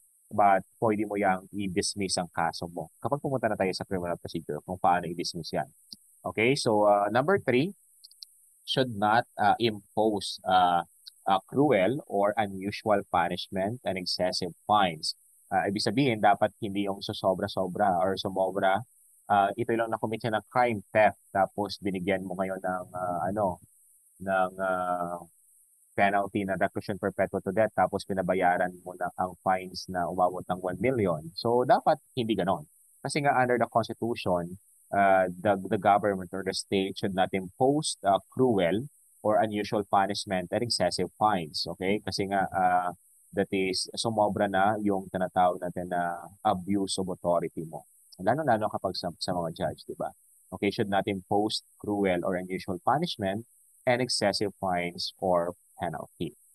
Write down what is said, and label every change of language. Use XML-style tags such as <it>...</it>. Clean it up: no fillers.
<tl>But pwede mo yang i-dismiss ang kaso mo. Kapag pumunta na tayo sa criminal procedure, kung paano i-dismiss yan.</tl> <en>Okay, so number 3, should not impose cruel or unusual punishment and excessive fines.</en> <tl>Ibig sabihin, dapat hindi yung susobra-sobra or sumobra. Ito lang na-commit siya ng crime theft, tapos binigyan mo ngayon ng ng penalty na reclusion perpetua to death tapos pinabayaran mo na ang fines na umabot ng 1 million.</tl> <en>So, dapat hindi ganon. Kasi nga under the Constitution, the government or the state should not impose cruel or unusual punishment and excessive fines. Okay?</en> <tl>Kasi nga that is sumobra na yung tinatawag natin na abuse of authority mo. Lalo-lalo kapag sa mga judge, di ba?</tl> <en>Okay, should not impose cruel or unusual punishment and excessive fines or penalty.</en>